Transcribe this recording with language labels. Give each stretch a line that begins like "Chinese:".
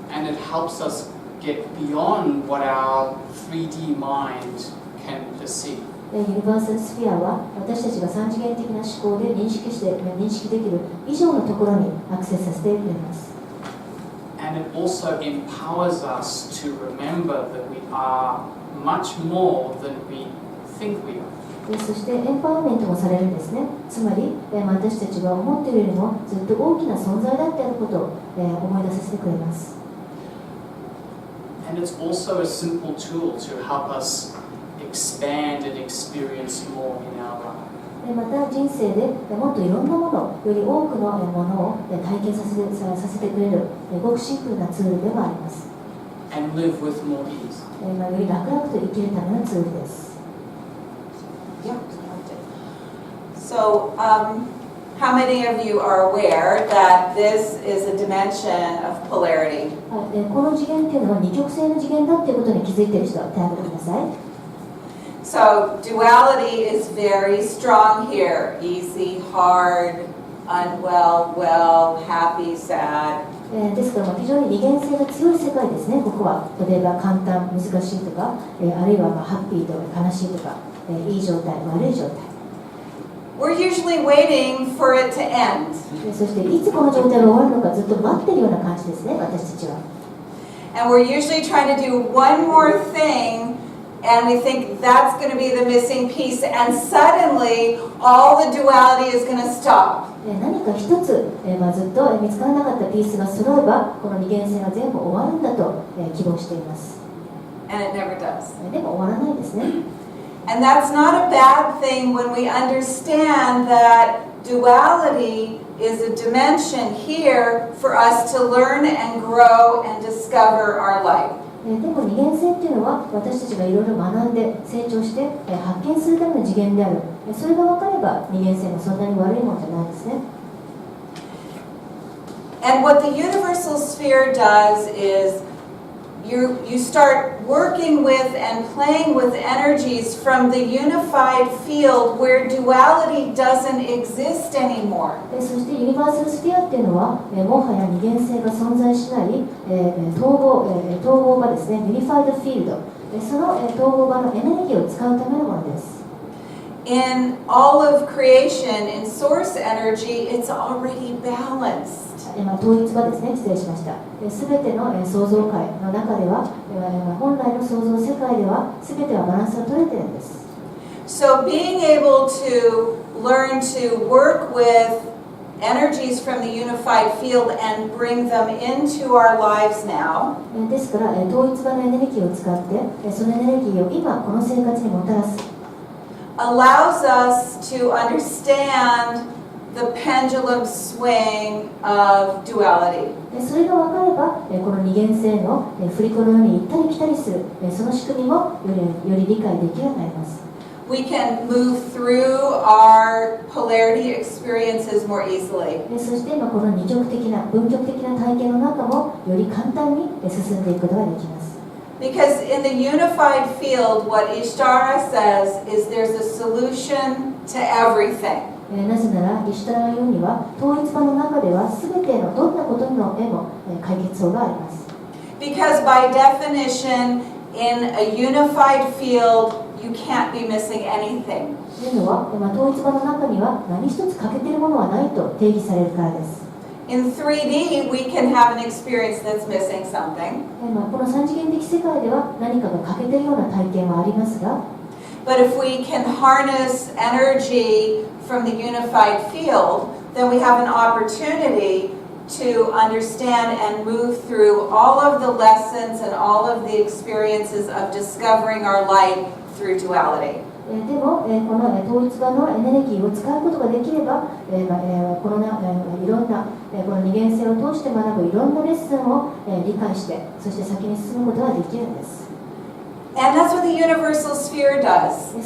English: And it helps us get beyond what our 3D mind can perceive.
Japanese: ユニバーサルスフィアは私たちが三次元的な思考で認識できる以上のところにアクセスさせてくれます。
English: And it also empowers us to remember that we are much more than we think we are.
Japanese: そしてエンパワーメントもされるんですね。つまり私たちが思っているよりもずっと大きな存在だってあることを思い出させてくれます。
English: And it's also a simple tool to help us expand and experience more in our life.
Japanese: また人生でもっといろんなもの、より多くのものを体験させてくれるごくシンプルなツールでもあります。
English: And live with more ease.
Japanese: より楽々と生きるためのツールです。 Yeah.
English: So, how many of you are aware that this is a dimension of polarity?
Japanese: この次元っていうのは二極性の次元だっていうことに気づいている人は手を挙げてください。
English: So, duality is very strong here. Easy, hard, unwell, well, happy, sad.
Japanese: ですから非常に二元性が強い世界ですね、ここは。例えば簡単、難しいとか、あるいはハッピーとか悲しいとか、いい状態、悪い状態。
English: We're usually waiting for it to end.
Japanese: そしていつこの状態が終わるのかずっと待ってるような感じですね、私たちは。
English: And we're usually trying to do one more thing, and we think that's going to be the missing piece, and suddenly all the duality is going to stop.
Japanese: 何か一つ、ずっと見つからなかったピースが揃えば、この二元性が全部終わるんだと、希望しています。
English: And it never does.
Japanese: でも終わらないですね。
English: And that's not a bad thing when we understand that duality is a dimension here for us to learn and grow and discover our life.
Japanese: でも二元性っていうのは私たちがいろいろ学んで成長して発見するための次元である。それが分かれば二元性もそんなに悪いもんじゃないですね。
English: And what the universal sphere does is you start working with and playing with energies from the unified field where duality doesn't exist anymore.
Japanese: そしてユニバーサルスフィアっていうのはもはや二元性が存在しない統合場ですね、ユニファイドフィールド。その統合場のエネルギーを使うためのものです。
English: In all of creation, in source energy, it's already balanced.
Japanese: 統一場ですね、失礼しました。すべての創造界の中では、本来の創造世界では、すべてはバランスが取れているんです。
English: So being able to learn to work with energies from the unified field and bring them into our lives now.
Japanese: ですから、統一場のエネルギーを使って、そのエネルギーを今この生活にもたらす。
English: Allows us to understand the pendulum swing of duality.
Japanese: それが分かれば、この二元性の振り子のように行ったり来たりする、その仕組みもより理解できるようになります。
English: We can move through our polarity experiences more easily.
Japanese: そしてこの二極的な、分極的な体験の中もより簡単に進んでいくことができます。
English: Because in the unified field, what Ishtara says is there's a solution to everything.
Japanese: なぜなら、イシュタラが言うには、統一場の中では全てのどんなことのへも解決法があります。
English: Because by definition, in a unified field, you can't be missing anything.
Japanese: というのは、統一場の中には何一つ欠けているものはないと定義されるからです。
English: In 3D, we can have an experience that's missing something.
Japanese: この三次元的世界では何かが欠けているような体験はありますが、
English: But if we can harness energy from the unified field, then we have an opportunity to understand and move through all of the lessons and all of the experiences of discovering our light through duality.
Japanese: でも、この統一場のエネルギーを使うことができれば、このいろんなこの二元性を通して学ぶいろんなレッスンを理解して、そして先に進むことができるんです。
English: And that's what the universal sphere does.